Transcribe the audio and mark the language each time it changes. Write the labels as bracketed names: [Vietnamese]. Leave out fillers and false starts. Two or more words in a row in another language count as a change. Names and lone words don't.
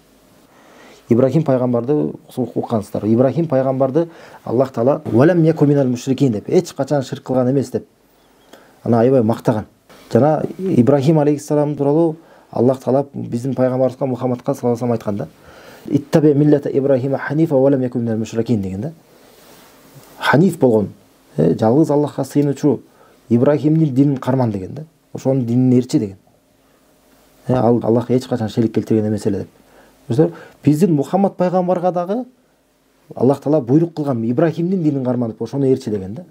[Kyrgyz] Ибрахим пайгамбарды уккансыздар. Ибрахим пайгамбарды Аллах Таала [Arabic] "ولم يك من المشركين" [Kyrgyz] деп, эч качан ширк кылган эмес деп, аны аябай мактаган. Жана Ибрахим алейхиссалам тууралуу Аллах Таала биздин пайгамбарыбызга Мухаммадка [Arabic] صلى الله عليه وسلم [Kyrgyz] айткан да. [Arabic] "اتبع ملة إبراهيم حنيفا ولم يك من المشركين" [Kyrgyz] деген да. Ханиф болгон, жалгыз Аллахка сыйынуучу Ибрахимдин динин карман деген да. ошонун динин ээрчи деген. Ал Аллах эч качан шерик келтирген эмес эле деп. Биздин Мухаммад пайгамбарга дагы Аллах Таала буйрук кылган Ибрахимдин динин карманып ошону ээрчи деген да.